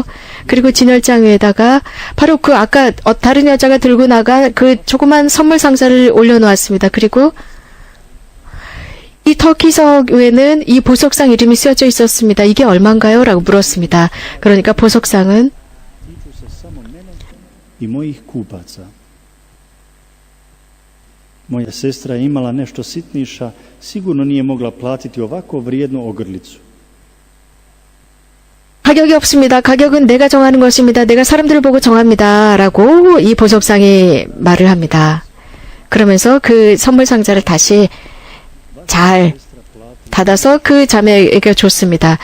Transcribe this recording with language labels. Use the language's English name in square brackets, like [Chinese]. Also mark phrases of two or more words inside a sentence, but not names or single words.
[Korean] 그리고 진열장 위에다가 바로 그 아까 다른 여자가 들고 나간 그 조그만 선물 상자를 올려놓았습니다. 그리고 이 터키석 위에는 이 보석상 이름이 쓰여져 있었습니다. 이게 얼마인가요? 라고 물었습니다. 그러니까 보석상은 [Croatian] I mojih kupaca. Moja sestra je imala nešto sitniša, sigurno nije mogla platiti ovako vrijednu ogrlicu. [Korean] 가격이 없습니다. 가격은 내가 정하는 것입니다. 내가 사람들을 보고 정합니다. 라고 이 보석상이 말을 합니다. 그러면서 그 선물 상자를 다시 잘 닫아서 그 자매에게 줬습니다.